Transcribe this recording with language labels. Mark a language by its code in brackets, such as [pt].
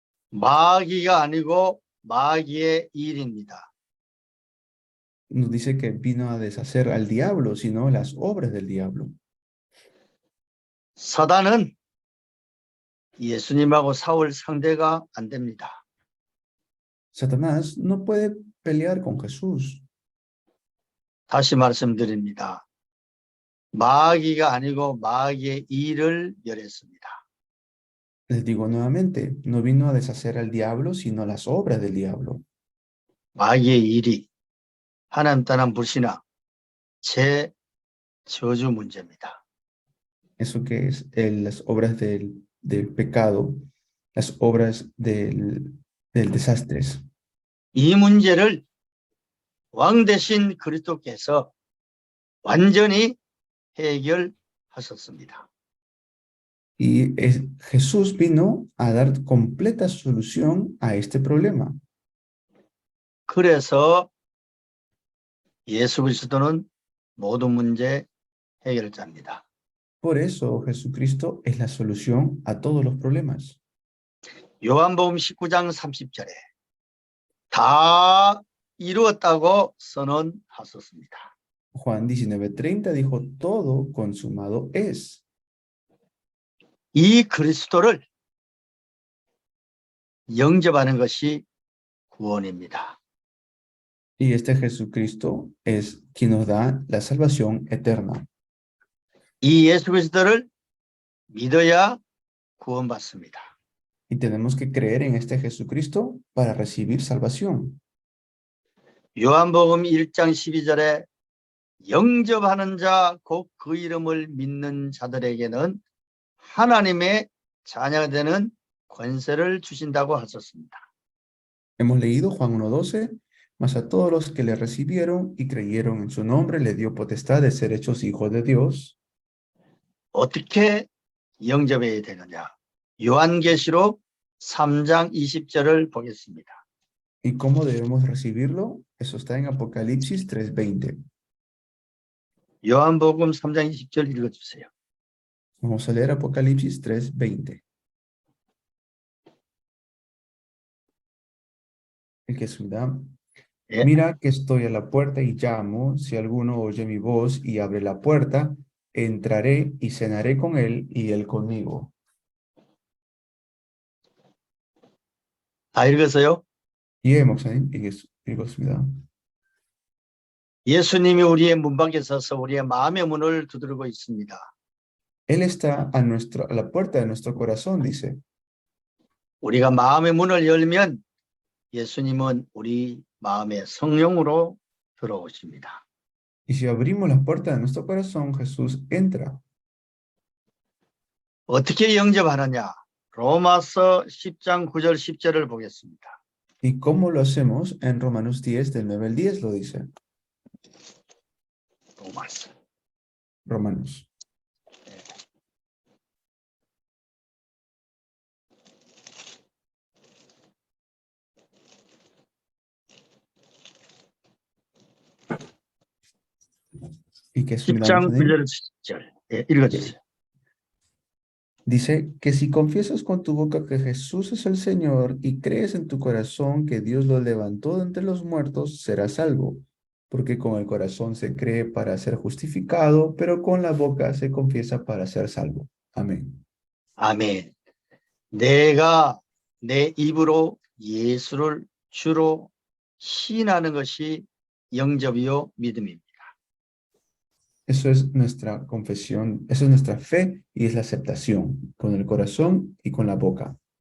[ko] 마귀가 아니고 마귀의 일입니다. [es] Nos dice que vino a deshacer al diablo, sino las obras del diablo. [ko] 사단은 예수님하고 싸울 상대가 안 됩니다. [es] Satanás no puede pelear con Jesús. [ko] 다시 말씀드립니다. 마귀가 아니고 마귀의 일을 멸했습니다. [es] Les digo nuevamente, no vino a deshacer al diablo, sino las obras del diablo. [ko] 마귀의 일이 하나님 떠난 불신앙, 제 저주 문제입니다. [es] Eso que es las obras del pecado, las obras del desastres. [ko] 이 문제를 왕 대신 그리스도께서 완전히 해결하셨습니다. [es] Y Jesús vino a dar completa solución a este problema. [ko] 그래서 예수 그리스도는 모든 문제 해결자입니다. [es] Por eso Jesucristo es la solución a todos los problemas. [ko] 요한복음 19장 30절에 다 이루었다고 선언하셨습니다. [es] Juan 19:30 dijo, todo consumado es. [ko] 이 그리스도를 영접하는 것이 구원입니다. [es] Y este Jesucristo es quien nos da la salvación eterna. [ko] 이 예수 그리스도를 믿어야 구원받습니다. [es] Y tenemos que creer en este Jesucristo para recibir salvación. [ko] 요한복음 1장 12절에 영접하는 자, 곧 그 이름을 믿는 자들에게는 하나님의 자녀가 되는 권세를 주신다고 하셨습니다. [es] Hemos leído Juan 1:12, mas a todos los que le recibieron y creyeron en su nombre le dio potestad de ser hechos hijos de Dios. [ko] 어떻게 영접해야 되느냐? 요한계시록 3장 20절을 보겠습니다. [es] ¿Y cómo debemos recibirlo? Eso está en Apocalipsis 3:20. [ko] 요한복음 3장 20절 읽어주세요. [es] Vamos a leer Apocalipsis 3:20. El que suda. [ko] 예. [es] Mira que estoy a la puerta y llamo. Si alguno oye mi voz y abre la puerta, entraré y cenaré con él y él conmigo. [ko] 다 읽었어요? 예, 목사님, 읽었습니다. 예수님이 우리의 문 밖에 서서 우리의 마음의 문을 두드리고 있습니다. [es] Él está a la puerta de nuestro corazón, dice. [ko] 우리가 마음의 문을 열면 예수님은 우리 마음의 성령으로 들어오십니다. [es] Y si abrimos la puerta de nuestro corazón, Jesús entra. [ko] 어떻게 영접하느냐? 로마서 10장 9절 10절을 보겠습니다. [es] ¿Y cómo lo hacemos? En Romanos 10, del 9 al 10 lo dice. [ko] 로마서. [es] Romanos. ¿Y qué es [ko] 10장 [es] miramos en él? [ko] 9절 10절. 예, 읽어주세요. [es] Dice que si confiesas con tu boca que Jesús es el Señor y crees en tu corazón que Dios lo levantó de entre los muertos, serás salvo. Porque con el corazón se cree para ser justificado, pero con la boca se confiesa para ser salvo. Amén. [ko] 아멘. [es] 내가 내 입으로 예수를 주로 시인하는 것이 영접이요 믿음입니다. Eso es nuestra confesión, eso es nuestra fe y es la aceptación con el corazón y con la boca.